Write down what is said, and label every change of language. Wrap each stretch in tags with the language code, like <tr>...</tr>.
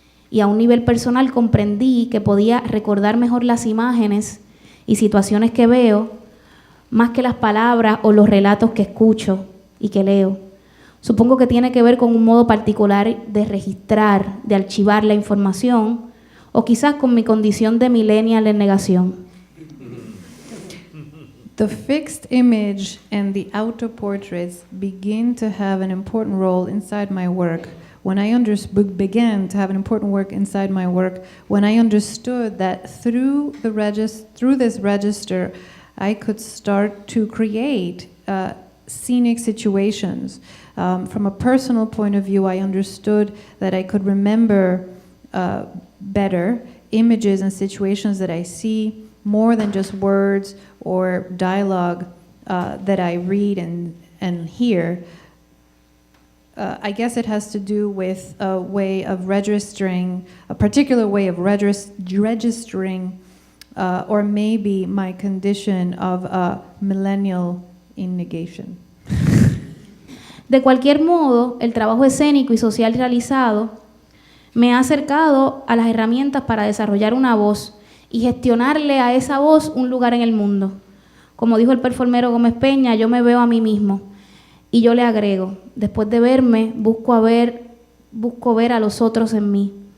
<es>Y a un nivel personal comprendí que podía recordar mejor las imágenes y situaciones que veo, más que las palabras o los relatos que escucho y que leo. Supongo que tiene que ver con un modo particular de registrar, de archivar la información, o quizás con mi condición de millennial en negación.</es> <en>The fixed image and the autoportraits begin to have an important role inside my work. When I began to have an important work inside my work, when I understood that through this register, I could start to create scenic situations. From a personal point of view, I understood that I could remember better images and situations that I see more than just words or dialogue that I read and hear. I guess it has to do with a way of registering, a particular way of registering, or maybe my condition of a millennial in negation.</en> <es>De cualquier modo, el trabajo escénico y social realizado me ha acercado a las herramientas para desarrollar una voz y gestionarle a esa voz un lugar en el mundo. Como dijo el performero Gómez Peña, yo me veo a mí mismo y yo le agrego, después de verme, busco ver a los otros en mí.</es>